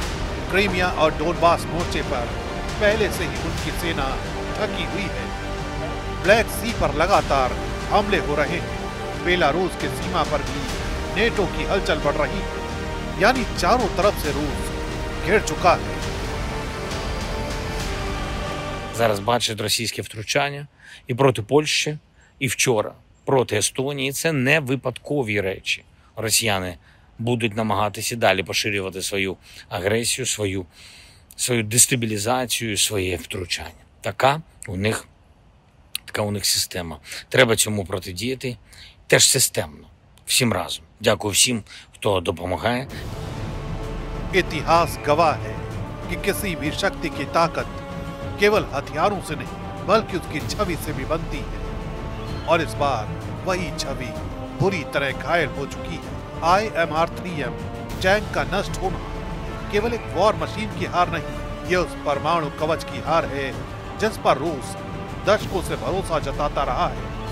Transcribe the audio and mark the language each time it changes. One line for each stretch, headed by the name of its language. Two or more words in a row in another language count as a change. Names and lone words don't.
Hindi: क्रीमिया और डोनबास मोर्चे पर पहले से ही उनकी सेना थकी हुई है। ब्लैक सी पर लगातार हमले हो रहे हैं। बेलारूस के सीमा पर भी नेटो की हलचल बढ़ रही है। यानी चारों तरफ से रूस घेर चुका है।
Ukrainian: Зараз бачать російське втручання і проти Польщі, і вчора проти Естонії. Це не випадкові речі. Росіяни будуть намагатися далі поширювати свою агресію, свою дестабілізацію, своє втручання. Така у них система. Треба цьому протидіяти теж системно, всім разом. Дякую всім, хто допомагає.
Hindi: इतिहास गवाह है कि किसी भी शक्ति की ताकत केवल हथियारों से नहीं बल्कि उसकी छवि से भी बनती है, और इस बार वही छवि बुरी तरह घायल हो चुकी है। IMR-3M टैंक का नष्ट होना केवल एक
English: war machine
Hindi: की हार नहीं, ये उस परमाणु कवच की हार है जिस पर रूस दशकों से भरोसा जताता रहा है।